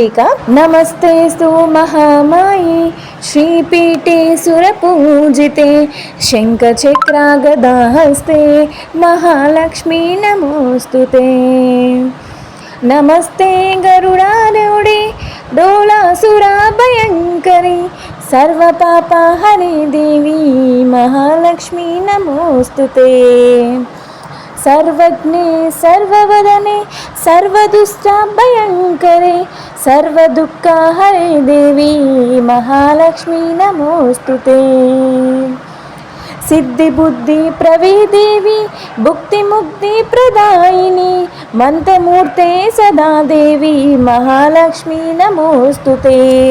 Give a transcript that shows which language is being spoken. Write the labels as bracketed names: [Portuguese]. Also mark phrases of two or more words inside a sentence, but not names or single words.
[Sanskrit] ఇక నమస్తే స్తు మహామాయి శ్రీపీఠే సురపూజితే శంఖచక్ర గదాహస్తే మహాలక్ష్మీ నమోస్తుతే. నమస్తే గరుడారూఢే డోలాసురా భయంకరి సర్వపాపహరే దేవి మహాలక్ష్మీ నమోస్తుతే. सर्वज्ञे सर्ववदने सर्वदुष्टाभयंकरे सर्वदुःखहरे देवी महालक्ष्मी नमोस्तुते. सिद्धि बुद्धि प्रवे देवी भुक्ति मुक्ति प्रदायिनी मंत्रमूर्ते सदा देवी महालक्ष्मी नमोस्तुते.